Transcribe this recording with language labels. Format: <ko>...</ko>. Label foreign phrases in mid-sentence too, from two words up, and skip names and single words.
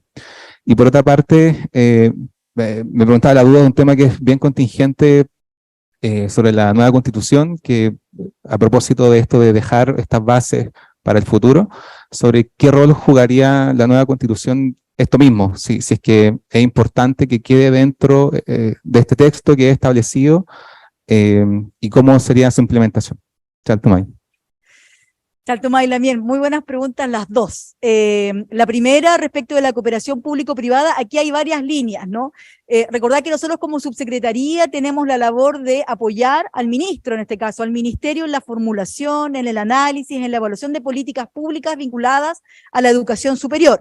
<es>Y por otra parte, me preguntaba la duda de un tema que es bien contingente sobre la nueva constitución, que a propósito de esto de dejar estas bases para el futuro, sobre qué rol jugaría la nueva constitución esto mismo, si es que es importante que quede dentro de este texto que es establecido, y cómo sería su implementación. Chaltumay.</es> <arn>Chaltumay, Lamián,</arn> <es>muy buenas preguntas las dos. La primera, respecto de la cooperación público-privada, aquí hay varias líneas, ¿no? Recordad que nosotros como subsecretaría tenemos la labor de apoyar al ministro, en este caso, al ministerio en la formulación, en el análisis, en la evaluación de políticas públicas vinculadas a la educación superior.</es>